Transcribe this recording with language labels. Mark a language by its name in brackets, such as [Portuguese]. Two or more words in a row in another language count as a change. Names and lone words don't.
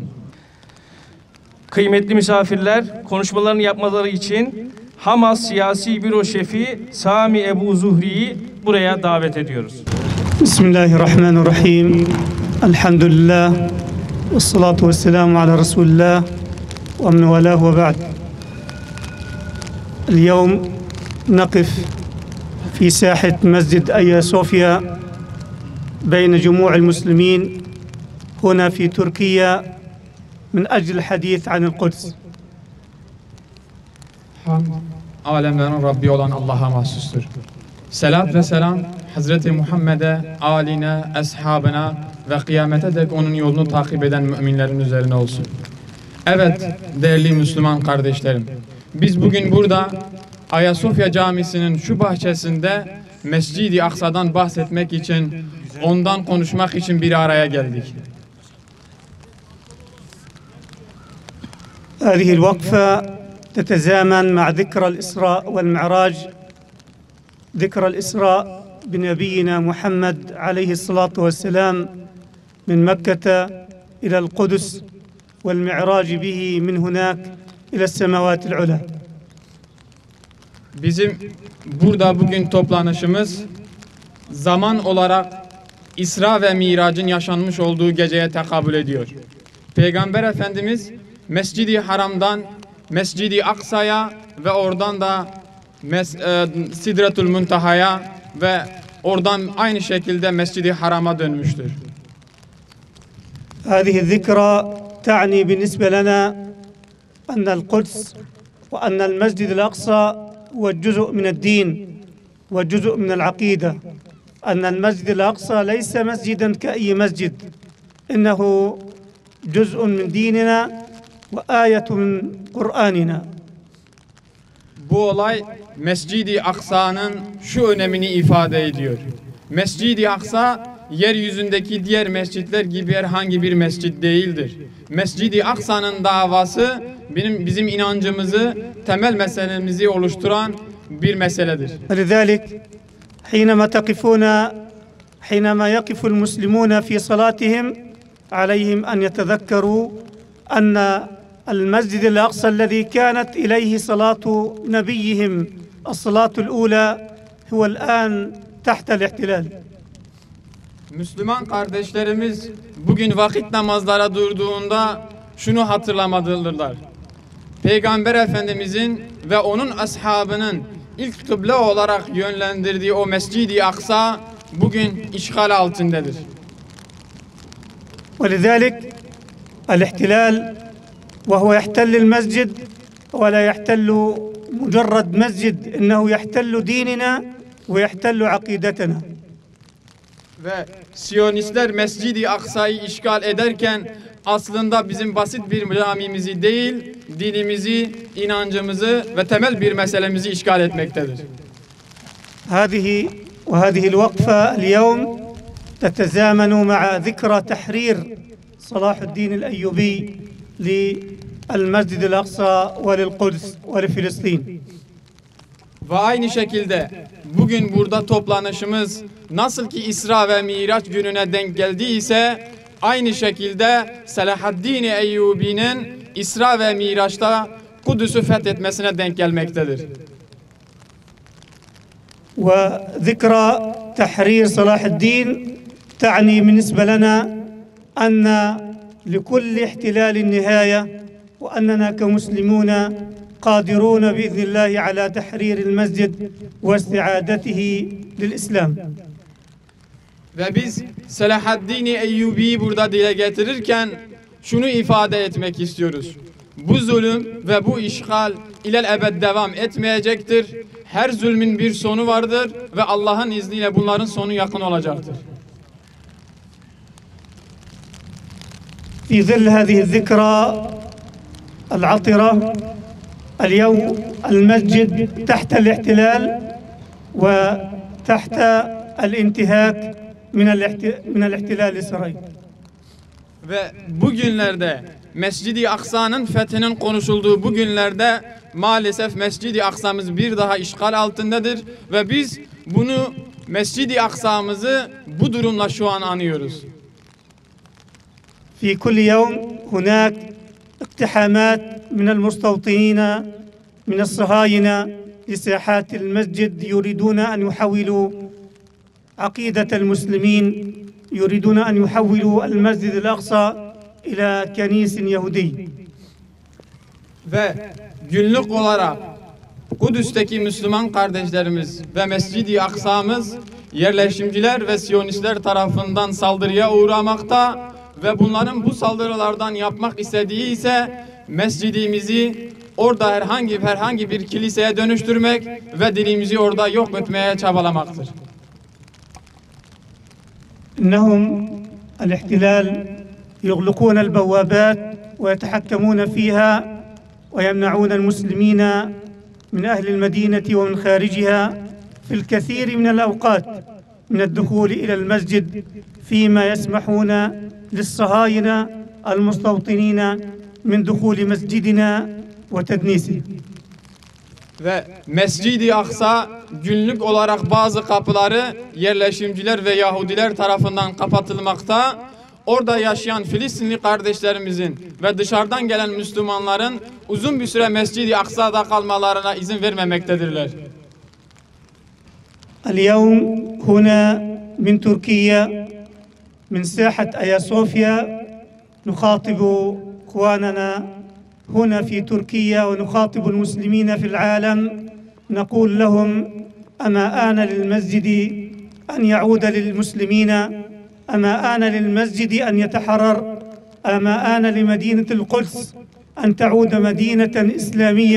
[Turkish] Kıymetli misafirler, konuşmalarını yapmaları için Hamas Siyasi Büro Şefi Sami Ebu Zuhri'yi buraya davet ediyoruz. [Arabic] Bismillahirrahmanirrahim. Elhamdülillah. والصلاة والسلام على رسول الله ومن والاه وبعد. اليوم نقف في ساحة مسجد آيا صوفيا بين جموع المسلمين هنا في تركيا من أجل الحديث عن القدس. [Turkish] Alemlerin Rabbi olan Allah'a mahsustur. Selat ve selam Hazreti Muhammed'e, aline, ashabına ve kıyamete dek onun yolunu takip eden müminlerin üzerine olsun. Evet değerli Müslüman kardeşlerim, biz bugün burada Ayasofya Camisi'nin şu bahçesinde Mescid-i Aksa'dan bahsetmek için, ondan konuşmak için bir araya geldik. [Arabic] هذه الوقفة تتزامن مع ذكرى الإسراء والمعراج، ذكرى الإسراء بنبينا محمد عليه الصلاة والسلام من مكة إلى القدس والمعراج به من هناك إلى السماوات العلى. [Turkish] Bizim burada bugün toplanışımız zaman olarak İsra ve Mirac'ın yaşanmış olduğu geceye tekabül ediyor. Peygamber Efendimiz Mescid-i Haram'dan Mescid-i Aksa'ya ve oradan da Sidretül Muntaha'ya ve oradan aynı şekilde Mescid-i Haram'a dönmüştür. [Arabic] هذه الذكرى تعني بالنسبة لنا أن القدس وأن المسجد الأقصى هو جزء من الدين وجزء من العقيدة، أن المسجد الأقصى ليس مسجدا كأي مسجد، إنه جزء من ديننا وآية من قرآننا. [Turkish] Bu olay Mescid-i Aksa'nın şu önemini ifade ediyor. Mescid-i Aksa yeryüzündeki diğer mescitler gibi herhangi bir mescit değildir. Mescid-i Aksa'nın davası bizim inancımızı, temel meselemizi oluşturan bir meseledir. [Arabic] لذلك حينما يقف المسلمون في صلاتهم عليهم أن يتذكروا أن المسجد الأقصى الذي كانت إليه صلاة نبيهم الصلاة الأولى هو الآن تحت الاحتلال. [Turkish] Müslüman kardeşlerimiz bugün vakit namazlara durduğunda şunu hatırlamalıdırlar. Peygamber Efendimizin ve onun ashabının ilk kıble olarak yönlendirdiği o Mescid-i Aksa bugün işgal altındadır. [Arabic] ولذلك الاحتلال وهو يحتل المسجد ولا يحتل مجرد مسجد إنه يحتل ديننا ويحتل عقيدتنا. [Turkish] Ve Siyonistler Mescid-i Aksa'yı işgal ederken aslında bizim basit bir camimizi değil, dinimizi, inancımızı ve temel bir meselemizi işgal etmektedir. [Arabic] هذه الوقفة اليوم تتزامن مع ذكرى تحرير صلاح الدين الأيوبي للمسجد الأقصى وللقدس ولفلسطين. [Turkish] Ve aynı şekilde bugün burada toplanışımız nasıl ki İsra ve Miraç gününe denk geldiyse aynı şekilde Selahaddin Eyyubi'nin İsra ve Miraç'ta Kudüs'ü fethetmesine denk gelmektedir. [Arabic] وذكرى تحرير صلاح الدين تعني بالنسبة لنا أن لكل احتلال نهاية وأننا كمسلمون قادرون بإذن الله على تحرير المسجد واستعادته للإسلام. [Turkish] Ve biz Selahaddin Eyyubi'yi burada dile getirirken şunu ifade etmek istiyoruz. Bu zulüm ve bu işgal ilel ebed devam etmeyecektir. Her zulmün bir sonu vardır ve Allah'ın izniyle bunların sonu yakın olacaktır. [Arabic] في ظل هذه الذكرى العطرة اليوم المسجد تحت الاحتلال وتحت الانتهاك من الاحتلال الإسرائيلي. [Turkish] Ve bugünlerde Mescid-i Aksa'nın fethinin konuşulduğu bu günlerde maalesef Mescid-i Aksa'mız bir daha işgal altındadır ve biz bunu Mescid-i Aksa'mızı bu durumla şu an anıyoruz. [Arabic] في كل يوم هناك اقتحامات من المستوطنين من الصهاينة لساحات المسجد يريدون أن يحولوا عقيدة المسلمين يريدون أن يحولوا المسجد الأقصى إلى كنيس يهودي. [Turkish] Ve günlük olarak Kudüs'teki Müslüman kardeşlerimiz ve Mescid-i Aksa'mız yerleşimciler ve Siyonistler tarafından saldırıya uğramakta ve bunların bu saldırılardan yapmak istediği ise mescidimizi orada herhangi bir kiliseye dönüştürmek ve dinimizi orada yok etmeye çabalamaktır. [Arabic] إنهم الاحتلال يغلقون البوابات ويتحكمون فيها ويمنعون المسلمين من أهل المدينة ومن خارجها في الكثير من الأوقات من الدخول إلى المسجد فيما يسمحون للصهاينة المستوطنين من دخول مسجدنا وتدنيسه. [Turkish] Ve Mescid-i Aksa günlük olarak bazı kapıları yerleşimciler ve Yahudiler tarafından kapatılmakta. Orada yaşayan Filistinli kardeşlerimizin ve dışarıdan gelen Müslümanların uzun bir süre Mescid-i Aksa'da kalmalarına izin vermemektedirler. [Arabic] اليوم هنا من تركيا من ساحة آيا صوفيا نخاطب إخواننا هنا في تركيا ونخاطب المسلمين في العالم نقول لهم أما آن للمسجد أن يعود للمسلمين أما آن للمسجد أن يتحرر أما آن لمدينة القدس أن تعود مدينة إسلامية.